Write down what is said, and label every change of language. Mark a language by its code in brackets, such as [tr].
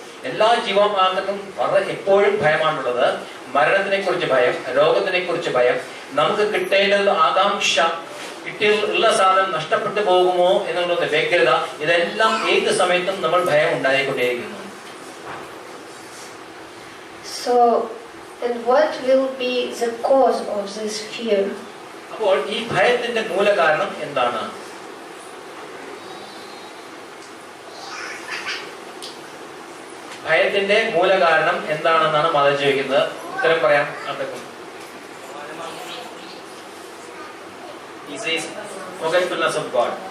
[ml] എല്ലാ ജീവാത്മാക്കൾക്കും എപ്പോഴും ഭയമാണുള്ളത്. മരണത്തിനെ കുറിച്ച് ഭയം, രോഗത്തിനെ കുറിച്ച് ഭയം, നമുക്ക് കിട്ടേണ്ടത് ആകാംക്ഷ, കിട്ടിയുള്ള സാധനം നഷ്ടപ്പെട്ടു പോകുമോ എന്നുള്ളത് വ്യഗ്രത, ഇതെല്ലാം ഏത് സമയത്തും നമ്മൾ ഭയം ഉണ്ടായിക്കൊണ്ടേയിരിക്കുന്നു. [en] So, and what will be the cause of this fear? [ml] അപ്പോൾ ഈ ഭയത്തിന്റെ മൂലകാരണം എന്താണ്? ഭയത്തിന്റെ മൂലകാരണം എന്താണെന്നാണ് മാതാജി ചോദിക്കുന്നത്. ഉത്തരം പറയാം. [en] He says forgetfulness of God.